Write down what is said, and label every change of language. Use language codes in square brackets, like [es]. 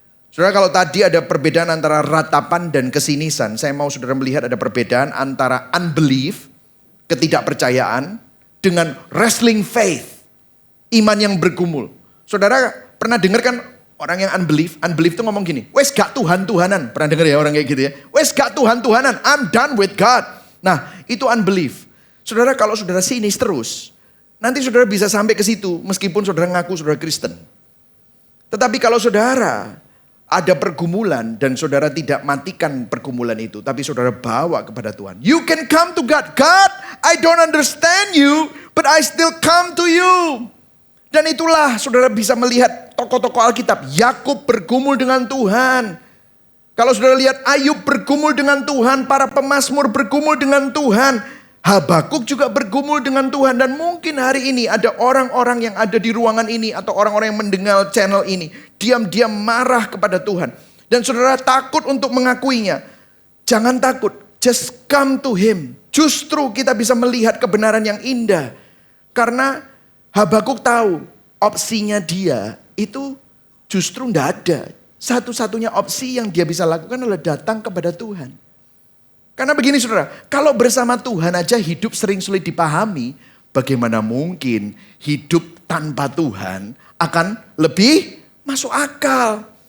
[id] Saudara, kalau tadi ada perbedaan antara ratapan dan kesinisan, saya mau saudara melihat ada perbedaan antara unbelief, ketidakpercayaan, dengan wrestling faith, iman yang bergumul. Saudara pernah dengar kan orang yang unbelief? Unbelief itu ngomong gini, wes gak Tuhan-Tuhanan. Pernah dengar ya orang kayak gitu ya? Wes gak Tuhan-Tuhanan, [en] I'm done with God. [id] Nah, itu unbelief. Saudara, kalau saudara sinis terus, nanti saudara bisa sampai ke situ meskipun saudara ngaku saudara Kristen. Tetapi kalau saudara ada pergumulan dan saudara tidak matikan pergumulan itu, tapi saudara bawa kepada Tuhan. [en] You can come to God. God, I don't understand you, but I still come to you. [id] Dan itulah saudara bisa melihat tokoh-tokoh Alkitab. Yakub bergumul dengan Tuhan. Kalau saudara lihat Ayub bergumul dengan Tuhan, para pemazmur bergumul dengan Tuhan. Habakuk juga bergumul dengan Tuhan. Dan mungkin hari ini ada orang-orang yang ada di ruangan ini atau orang-orang yang mendengar channel ini diam-diam marah kepada Tuhan. Dan saudara takut untuk mengakuinya. Jangan takut, [en] just come to him. [id] Justru kita bisa melihat kebenaran yang indah. Karena Habakuk tahu opsinya dia itu justru tidak ada. Satu-satunya opsi yang dia bisa lakukan adalah datang kepada Tuhan. Karena begini saudara, kalau bersama Tuhan aja hidup sering sulit dipahami, bagaimana mungkin hidup tanpa Tuhan akan lebih masuk akal.